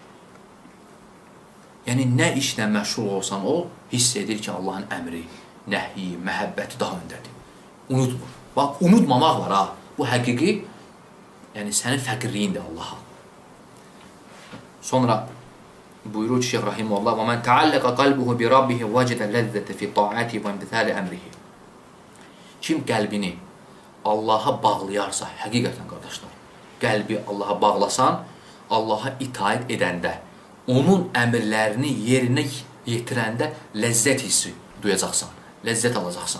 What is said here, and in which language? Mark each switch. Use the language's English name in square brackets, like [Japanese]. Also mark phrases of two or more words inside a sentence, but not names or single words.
[Azerbaijani] Yəni nə işlə məşğul olsan ol, hiss edir ki, Allahın əmri, nəhyi, məhəbbəti daha öndədir. Unutmur. Bax, unutmamaq var ha. Bu həqiqi, yəni sənin fəqirliyindir Allaha. Sonra buyurur ki, Şeyx Rahimullah, [Arabic] وَمَنْ تَعَلَّقَ قَلْبُهُ بِرَبِّهِ وَجَدَ لَذَّةَ فِي طَاعَتِهِ وَامْتِثَالِ أَمْرِهِ. [Azerbaijani] Kim qəlbini Allaha bağlayarsa, həqiqətən qardaşlar, qəlbi Allaha bağlasan, Allaha itaət edəndə, onun əmrlərini yerinə yetirəndə ləzzət hissi duyacaqsan, ləzzət alacaqsan.